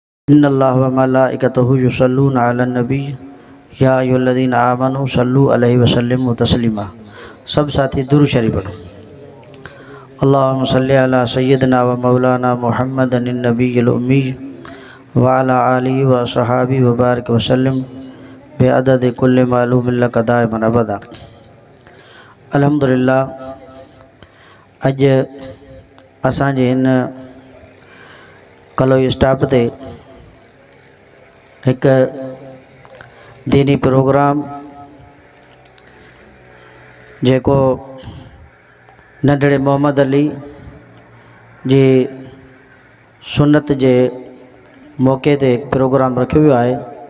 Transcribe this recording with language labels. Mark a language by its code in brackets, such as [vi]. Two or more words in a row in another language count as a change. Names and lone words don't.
[ar] إن الله وملائكته يصلون على النبي يا أيها الذين آمنوا صلوا عليه وسلموا تسليما. [sd] सब साथी दुरूद शरीफ पढ़ो। [ar] اللهم صل على سيدنا ومولانا محمد النبي الأمي وعلى آله وأصحابه وبارك وسلم بعدد كل معلوم لك دائما أبدا. [sd] अल्हम्दुलिल्लाह, अज असांजे इन कलोई स्टाफ ते एक दीनी प्रोग्राम जेको नंढड़े मोहम्मद अली जी सुन्नत जे मौके ते प्रोग्राम रखियो वियो आहे।